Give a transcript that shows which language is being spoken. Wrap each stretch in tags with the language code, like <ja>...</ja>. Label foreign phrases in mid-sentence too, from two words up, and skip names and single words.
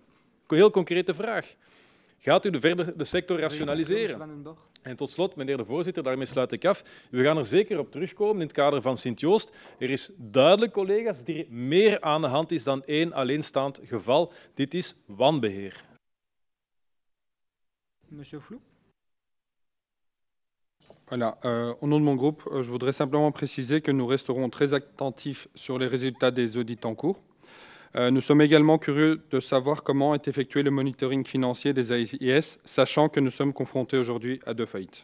<nl>Een heel concrete vraag. Gaat u verder de sector rationaliseren? En tot slot, meneer de voorzitter, daarmee sluit ik af. We gaan er zeker op terugkomen in het kader van Sint-Joost. Er is duidelijk, collega's, dat er meer aan de hand is dan één alleenstaand geval. Dit is wanbeheer.</nl> <fr>Monsieur Flou. Voilà. Au nom de mon groupe, je voudrais simplement préciser que nous resterons très attentifs sur les résultats des audits en cours. Nous sommes également curieux de savoir comment est effectué le monitoring financier des AIS, sachant que nous sommes confrontés aujourd'hui à 2 faillites.</fr>